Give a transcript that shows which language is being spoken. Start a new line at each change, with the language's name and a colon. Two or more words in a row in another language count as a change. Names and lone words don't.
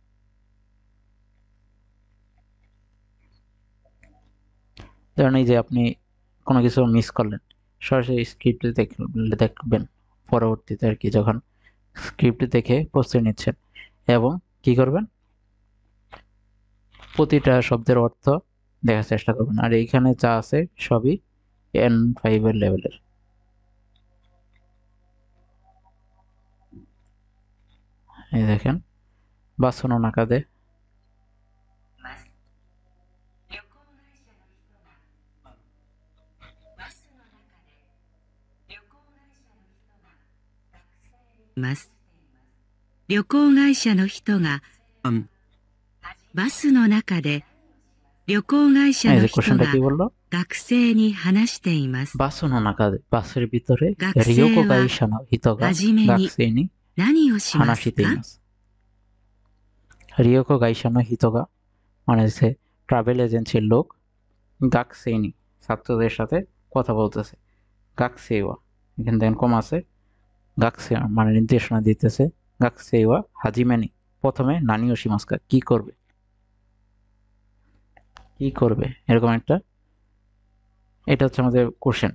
Bangla: ধরেন এই যে আপনি কোনো কিছু মিস করলেন, সরাসরি স্ক্রিপ্টে দেখবেন পরবর্তীতে আর কি, যখন স্ক্রিপ্ট দেখে প্রস্তুতি নিচ্ছেন এবং কি করবেন, প্রতিটা শব্দের অর্থ দেখার চেষ্টা করবেন। আর এইখানে যা আছে সবই N5 এর লেভেলের। এই দেখেন
Japanese: バスの中で, 旅行会社の人がバスの中で旅行会社
Bangla: এই
Japanese: の
Bangla: যে
Japanese: 人
Bangla: কোশ্চেনটা
Japanese: が
Bangla: কি বললো,
Japanese: 学生に話しています。バスの中で
Bangla: বাসের ভিতরে
Japanese: 学生 রিয়োকো は会社の人がはじめに গাকসেনি 何をします হানাশিতে か？ ইমাস। 旅行会社の人が
Bangla: মানে হচ্ছে
English: travel agency
Bangla: লোক, গাকসেনি ছাত্রদের সাথে কথা বলতেছে, গাকসেওয়া এখানে দেখেন কম আছে, গাকসে মানে নির্দেশনা দিতেছে,
Japanese: 学生ははじめに
Bangla: প্রথমে
Japanese: 何をしますか
Bangla: কি করবে, কি করবে এরকম একটা, এটা হচ্ছে আমাদের কোশ্চেন।